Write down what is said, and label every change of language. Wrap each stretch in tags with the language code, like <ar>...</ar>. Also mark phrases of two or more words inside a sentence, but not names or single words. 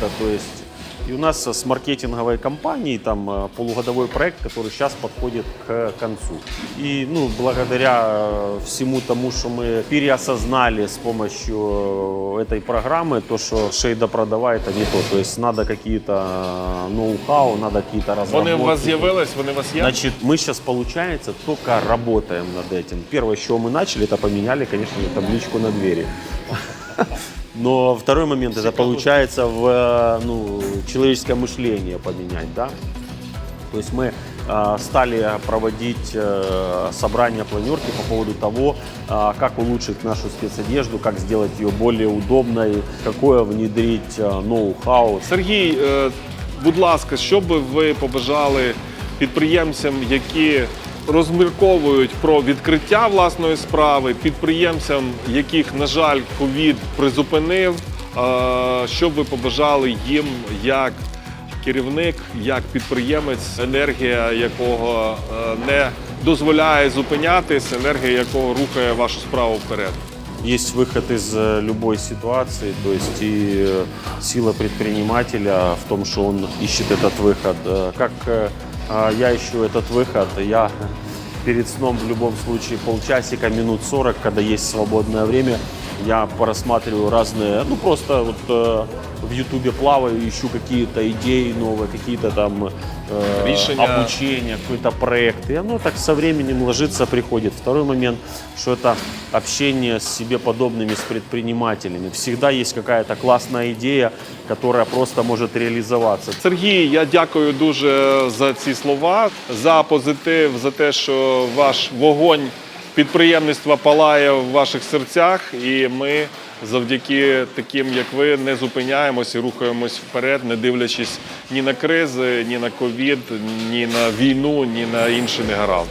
<ru>То есть и у нас с маркетинговой компанией там полугодовой проект, который сейчас подходит к концу. И благодаря всему тому, что мы переосознали с помощью этой программы, то, что шейда продава, это не то. То есть надо какие-то ноу-хау, надо какие-то разработки.</ru> <uk>Вони у вас з'явились, вони у вас є?</uk> <ru>Значит, мы сейчас, получается, только работаем над этим. Первое, с чего мы начали, это поменяли, конечно, табличку на двери. Но второй момент, это получается в человеческое мышление поменять, да? То есть мы стали проводить собрания, планерки по поводу того, как улучшить нашу спецодежду, как сделать ее более удобной, какое внедрить ноу-хау.</ru> <uk>Сергій, будь ласка, що би ви побажали підприємцям, які розмірковують про відкриття власної справи, підприємцям, яких, на жаль, ковід призупинив, що б ви побажали їм як керівник, як підприємець, енергія якого не дозволяє зупинятись, енергія якого рухає вашу справу вперед?</uk> <ru>Есть выход из любой ситуации, то есть и сила предпринимателя в том, что он ищет этот выход. Как я ищу этот выход, я перед сном в любом случае полчасика, минут 40, когда есть свободное время, я просматриваю разные, просто вот в Ютубе плаваю, ищу какие-то идеи новые, какие-то там обучения, какой-то проект. И оно так со временем ложится, приходит. Второй момент, что это общение с себе подобными, с предпринимателями. Всегда есть какая-то классная идея, которая просто может реализоваться.</ru> <uk>Сергій, я дякую дуже за ці слова, за позитив, за те, що ваш вогонь підприємництва палає в ваших серцях, і ми завдяки таким, як ви, не зупиняємось і рухаємось вперед, не дивлячись ні на кризи, ні на ковід, ні на війну, ні на інші негаразди.</uk>